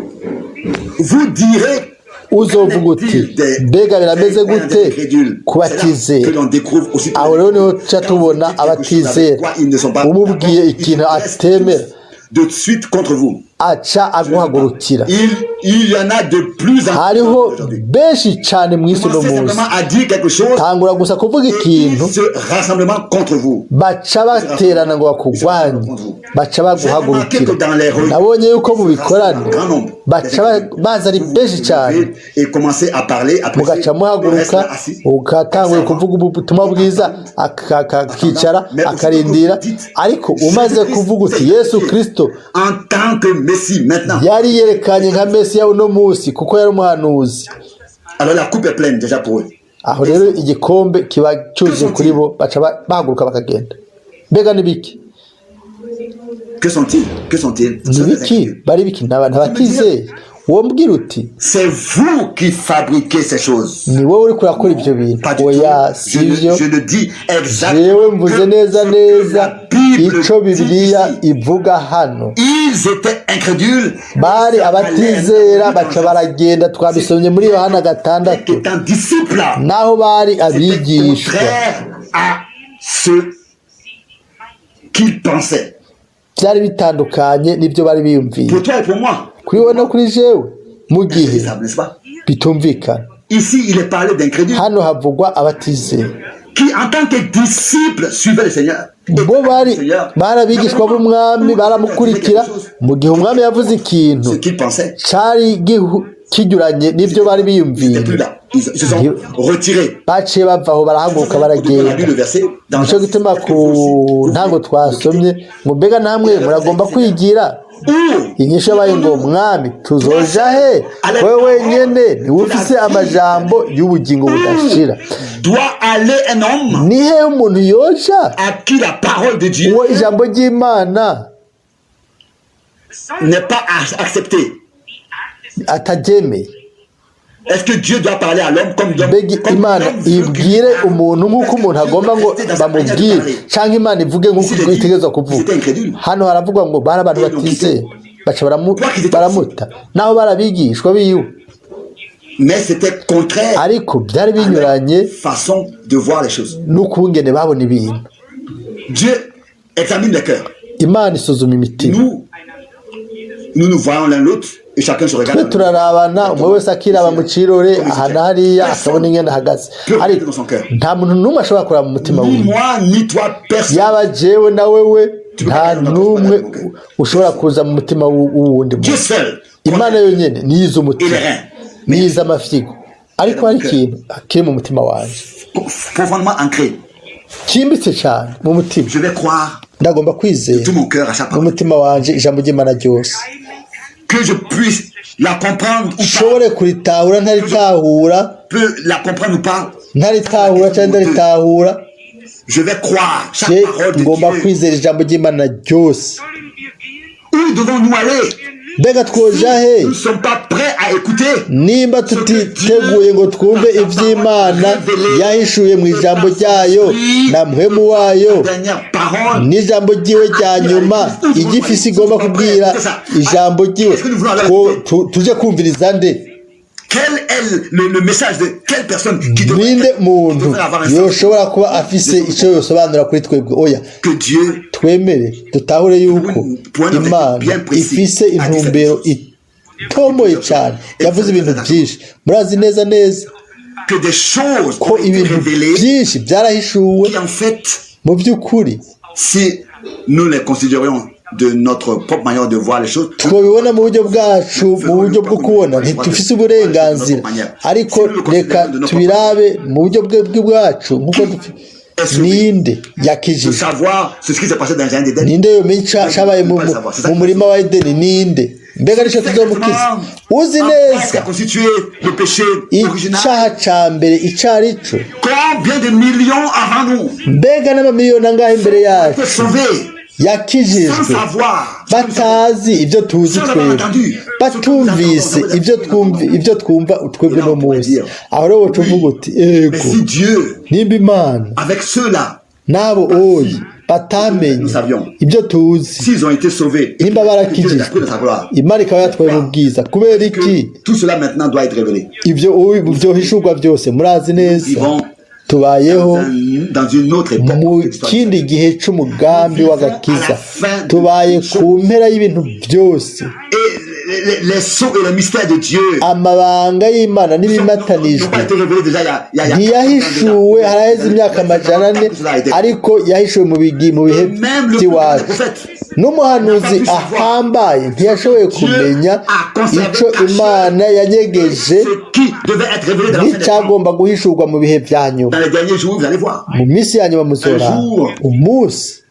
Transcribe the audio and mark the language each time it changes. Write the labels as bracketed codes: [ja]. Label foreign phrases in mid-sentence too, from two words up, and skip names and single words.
[rn] Uzovuga uti mbega birameze gute ku batizera aho rero niho tuca tubona abatizera umubwiye ikintu atemera aca aguhagurukira. [fr] Il y en a de plus en [rn] hariho [fr] plus. [rn] benshi cyane mu isi no [fr] Commencez [rn] munsi [fr] simplement à dire quelque chose. [rn] tangura gusa kuvuga ikintu [fr] Ce rassemblement contre vous. [rn] baca baterana ngo bakugwanye baca baguhagurukira. Nabonye yuko mu bikorane baca baza ari benshi cyane [fr] Et commencer à parler après. [rn] mugaca muhaguruka ugatangura kuvuga ubutumwa bwiza akicara akarindira ariko umaze kuvuga uti Yesu Kristo [fr] En tant que Messie maintenant. [rn] yari yerekanye nka Mesiya uno munsi kuko yari umuhanuzi. [fr] Alors la coupe est pleine déjà pour eux. [rn] Aho rero igikombe kiba cyuzuye kuri bo baca bahaguruka bakagenda. Mbega ni biki [fr] Que sont-ils? Que sont-ils? [rn] ni biki bari biki n'abantu batizeye uwo mbwira uti [fr] C'est vous qui fabriquez ces choses. [rn] ni wowe uri kurakora ibyo bintu. [fr] Pas du [rn] Oya [fr] tout. [rn] sivyo [fr] Je le dis [rn] jewe [fr] exactement. [rn] mvuze neza neza [fr] La Bible [rn] ico [fr] dit [rn] Bibiliya [fr] ici. [rn] ivuga hano. [fr] Ils étaient incrédules. [rn] Bari abatizera baca baragenda twabisomye muri Yohana 6 [fr] Étant disciples. [rn] naho bari [fr] C'était [rn] abigishwa [fr] contraire à ce qu'ils pensaient. [rn] byari bitandukanye n'ibyo bari biyumviye. [fr] Pour toi et pour moi. [rn] Kuri wowe no kuri jewe mu gihe [fr] N'est-ce pas? [rn] bitumvikana. [fr] Ici, il est parlé d'incrédules [rn] Hano havugwa abatizera [fr] qui, en tant que disciples, suivaient le Seigneur. [rn] bo bari abigishwa b'umwami baramukurikira mu gihe umwami yavuze ikintu [fr] Ce qu'ils pensaient. [rn] cyari kijyuranye n'ibyo bari [fr] Ils n'étaient plus [rn] biyumviye [fr] là. Ils se sont retirés. [rn] baciye bava aho barahaguruka [fr] On a [rn] baragenda. [fr] lu le verset dans [rn] Nicyo gituma ku ntango twasomye ngo mbega namwe muragomba kwigira. Inyishu yabaye ngo mwami tuzoja he wewe wenyene niwe ufise amajambo y'ubugingo budashira. [fr] doit aller un homme [rn] Ni he umuntu yoja [fr] à qui la parole de Dieu [rn] uwo ijambo ry'Imana [fr] n'est pas acceptée. [rn] ataryemeye? [fr] Est-ce que Dieu doit parler à l'homme comme [rn] Mbega Imana ibwire umuntu nk'uko umuntu agomba ngo bamubwire cyangwa Imana ivuge nk'uko itegerezwa kuvuga? Hano haravugwa ngo bari abantu batizeye baca baramuta naho barabigishwa biwe. [fr] Mais c'était contraire [rn] Ariko byari [fr] à [rn] binyuranye [fr] leur façon de voir les choses. [rn] n'ukungene babona ibintu. [fr] Dieu examine les cœurs. [rn] Imana isuzuma imitima. [fr] Nous voyons l'un l'autre et chacun se [rn] twe [fr] regarde. [rn] turarabana umwe wese akiraba mu kirore aha na hariya akabona ingene ahagaze ariko nta muntu n'umwe ashobora kuraba mu mutima Ni wiwe. [fr] moi, ni toi, personne. [rn] Yaba jewe na wewe nta n'umwe ushobora kuza mu mutima w'uwundi [fr] Dieu [rn] muntu. [fr] seul. [rn] Imana yonyine niyo izi umutima niyo izi amafyigo ariko hari ikintu kiri mu mutima wanjye [fr] Profondément ancré. [rn] cyimbitse cyane mu mutima. [fr] Je vais croire [rn] ndagomba kwizera [fr] tout mon cœur à chaque [rn] mu [fr] fois. [rn] mutima wanjye ijambo ry'Imana ryose [fr] Que je puisse la comprendre ou pas. [rn] nshobore kuritahura ntaritahura [fr] Peut la comprendre ou pas. [rn] ntaritahura cyangwa ndaritahura. [fr] Je vais croire chaque Je parole de [rn] ngomba [fr] Dieu. [rn] kwizera ijambo ry'Imana ryose. [fr] Où devons-nous aller? [rn] Mbega twoja he [fr] Nous ne sommes pas prêts à écouter. [rn] nimba tutiteguye ngo twumve iby'Imana yahishuye mu ijambo ryayo na muhemu wayo [fr] Dernière parole. [rn] n'ijambo ryiwe rya nyuma igifisi igomba kubwira ijambo ryiwe tuje kumviriza nde? [fr] Quel est le message de quelle personne qui [rn] ninde muntu [fr] devrait avoir un [rn] yoshobora kuba afise icyo yosobanura kuri twebwe? Oya, [fr] que Dieu [rn] twemere dutahure yuko Imana ifise intumbero itomoye cyane, yavuze ibintu byinshi. Murazi neza neza [fr] que des choses [rn] ko [fr] ont été [rn] ibintu [fr] révélées [rn] byinshi byarahishuwe [fr] qui en fait, [rn] mu by'ukuri [fr] si nous les considérions de notre propre manière de voir les choses, [rn] twabibona mu buryo bwacu, mu buryo bwo kubona ntitufise uburenganzira, ariko reka tubirabe mu buryo bwacu nk'uko ninde yakijije? [fr] savoir ce qui s'est passé dans le jardin d'Éden. [rn] Ninde yomenye cyabaye mu murima wa Edeni? Ninde? Mbega nicyo tuzomukiza? Uzi neza [fr] constitué le péché original. [rn] icyaha cya mbere icyo ari cyo? [fr] Combien de millions avant nous [rn] Mbega n'amamiliyoni angahe imbere yacu [fr] étaient sauvés [rn] yakijijwe [fr] sans savoir, [rn] batazi ibyo tuzi twebwe, batumvise ibyo twumva twebwe no munsi. Aho rero tuvuga uti [fr] mais [rn] ego [fr] si Dieu [rn] nimba Imana [fr] avec ceux-là, [rn] n'abo oyi batamenye ibyo tuzi, [fr] s'ils ont été sauvés et [rn] nimba [fr] que Dieu les a [rn] barakijijwe, [fr] pris de sa gloire, [rn] Imana ikaba yatwaye mu bwiza. Kubera iki [fr] tout cela maintenant doit être révélé. [rn] ibyo byohishurwa byose? Murazi neza [fr] Vivons [rn] tubayeho mu kindi gihe cy'umugambi w'agakiza tubaye ku mpera y'ibintu byose amabanga y'Imana n'ibimatanijwe ntiyahishuwe haraheze imyaka 400 ariko yahishuwe mu bihe by'iwacu n'umuhanuzi ahambaye ntiyashoboye kumenya icyo Imana yanyegeje n'icyagomba guhishurwa mu bihe bya nyuma mu minsi ya nyuma muzora umunsi